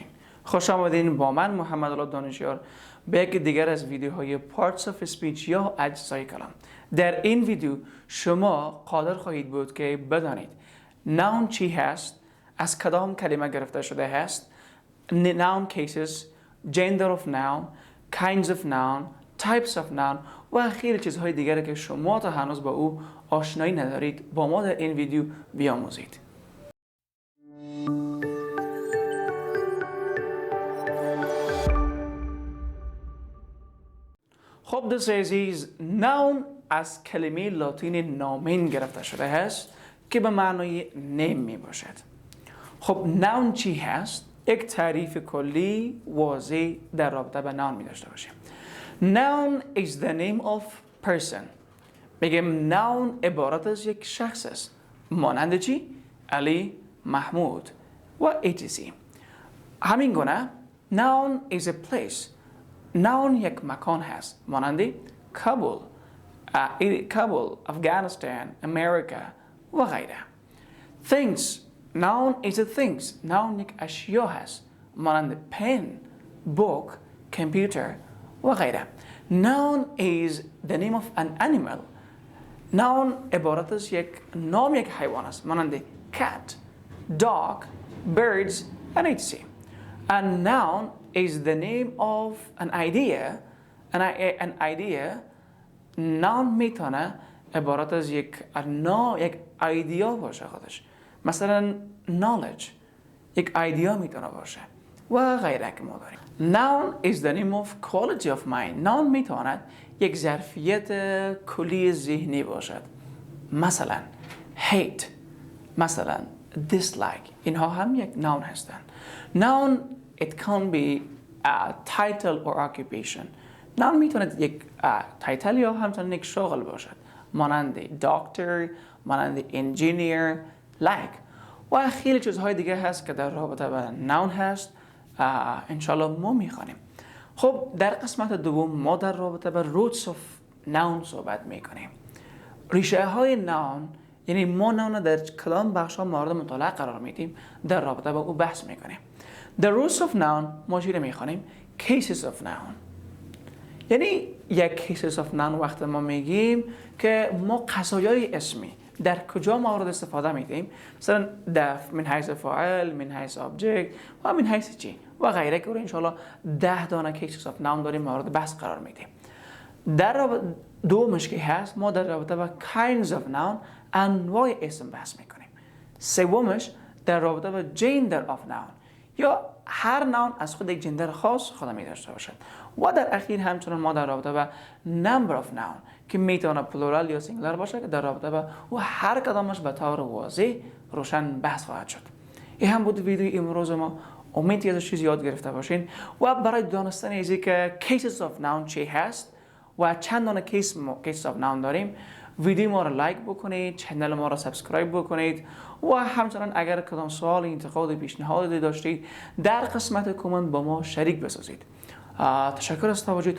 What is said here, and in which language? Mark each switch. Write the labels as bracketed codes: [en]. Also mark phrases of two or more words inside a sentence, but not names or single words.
[fa] خوش آمدین با من محمد الله دانشیار به یک دیگر از ویدیوهای [en] Parts of Speech [fa] یا اجزای کلام. در این ویدیو شما قادر خواهید بود که بدانید noun چی هست، از کدام کلمه گرفته شده هست، [en] noun cases، gender of noun، kinds of noun، types of noun [fa] و خیلی چیزهای دیگری که شما تا هنوز با او آشنایی ندارید با ما در این ویدیو بیاموزید. خب دوستان عزیز، noun از کلمه لاتین نامین گرفته شده است که به معنای نیم می باشد. خب noun چی هست؟ یک تعریف کلی واضح در رابطه با noun می داشته باشیم. [en] Noun is the name of person. [fa] بگیم noun عبارت از یک شخص است. مانند چی؟ علی، محمود و etc. همین گونه [en] noun is a place. [fa] noun یک مکان هست. مانند کابل، افغانستان، امریکا و غیره. [en] Things. Noun is a things. [fa] noun یک اشیا هست. مانند [en] pen، book، computer [fa] و غیره. [en] Noun is the name of an animal. [fa] Noun عبارت از یک نام یک حیوان است. مانند [en] cat، dog، birds and etc. And noun is the name of an idea. An idea. [fa] Noun میتونه عبارت از یک ایدیا باشه خودش. مثلا knowledge یک ایدیا میتونه باشه و غیره که ما داریم. [en] Noun is the name of quality of mind. [fa] Noun میتواند یک ظرفیت کلی ذهنی باشد. مثلا hate، مثلا dislike، اینها هم یک noun هستند. [en] Noun it can be a title or occupation. [fa] Noun میتواند یک تایتل یا همچنین یک شغل باشد. مانند doctor، مانند engineer، like و خیلی چیزهای دیگه هست که در رابطه با noun هست. انشالله ما میخوانیم. خب در قسمت دوم ما در رابطه با [en] roots of noun [fa] صحبت میکنیم. ریشه های noun، یعنی ما noun در کدام بخش ها مورد مطالعه قرار میدیم، در رابطه با او بحث میکنیم. [en] The roots of noun [fa] ما چی رو میخوانیم؟ [en] cases of noun. [fa] یعنی یک [en] cases of noun [fa] وقت ما میگیم که ما قضایای اسمی در کجا مورد استفاده میدیم، مثلا من حیث فاعل، من حیث object و من حیث چی و غیره که انشالله 10 دانه [en] cases of noun [fa] داریم مورد بحث قرار میدیم. در دومش که هست ما در رابطه با [en] kinds of noun [fa] انواع اسم بحث میکنیم. سومش در رابطه با [en] gender of noun [fa] یا هر نام از خود یک جندر خاص خود می داشته باشد. و در اخیر همچنان ما در رابطه با [en] number of noun [fa] که میتونه plural یا singular باشه که در رابطه با و هر کدامش به طور واضح روشن بحث خواهد شد. این هم بود ویدیو امروز ما. امید که از چیز یاد گرفته باشین و برای دانستن از اینکه [en] cases of noun [fa] چی هست و چند دانه [en] cases of noun [fa] داریم، ویدیو ما را لایک بکنید، چنل ما را سابسکرایب بکنید و همچنان اگر کدام سوال، انتقاد، پیشنهادی داشتید در قسمت کامنت با ما شریک بسازید. تشکر از توجهتون.